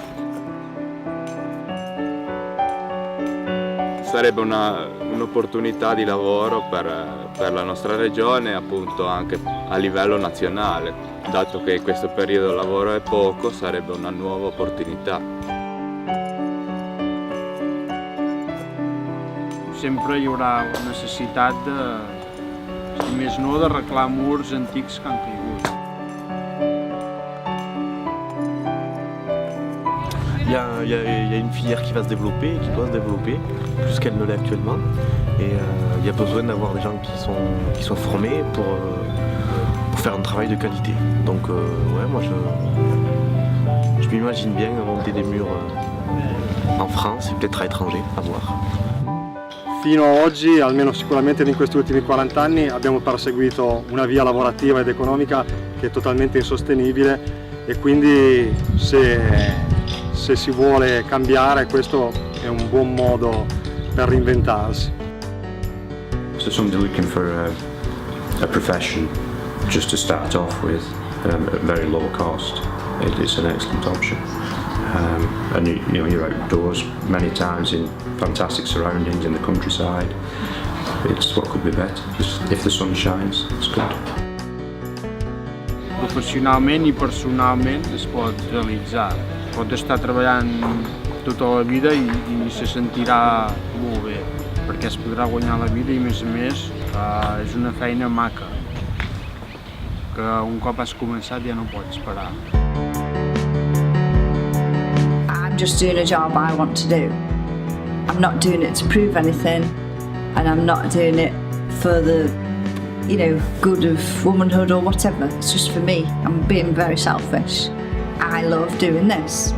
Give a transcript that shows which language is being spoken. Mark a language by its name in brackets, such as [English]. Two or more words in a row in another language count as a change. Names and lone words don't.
[Italian] Sarebbe un'opportunità di lavoro per la nostra regione, appunto anche a livello nazionale. Dato che in questo periodo il lavoro è poco, sarebbe una nuova opportunità. [Catalan] Sempre hi haurà necessitat si més no, d'arreglar murs antics que han caigut. [French] Il y a une filière qui va se développer, qui doit se développer, plus qu'elle ne l'est actuellement. Et il y a besoin d'avoir des gens qui sont formés pour faire un travail de qualité. Donc ouais, moi je m'imagine bien monter des murs en France et peut-être à l'étranger, à voir. [Italian] Fino ad oggi, almeno sicuramente in questi ultimi 40 anni, abbiamo perseguito una via lavorativa ed economica che è totalmente insostenibile e quindi se si vuole cambiare questo è un buon modo per reinventarsi. [English] So somebody looking for a profession just to start off with at very low cost, it's an excellent option. And you're outdoors many times in fantastic surroundings in the countryside. It's what could be better. If the sun shines, it's good. [Catalan] Professionalment i personalment es pot realitzar. Pot estar treballant tota la vida i se sentirà molt bé, perquè es podrà guanyar la vida i a més és una feina maca, que un cop has començat ja no pots parar. [English] I'm just doing a job I want to do. I'm not doing it to prove anything, and I'm not doing it for the, good of womanhood or whatever. It's just for me. I'm being very selfish. I love doing this.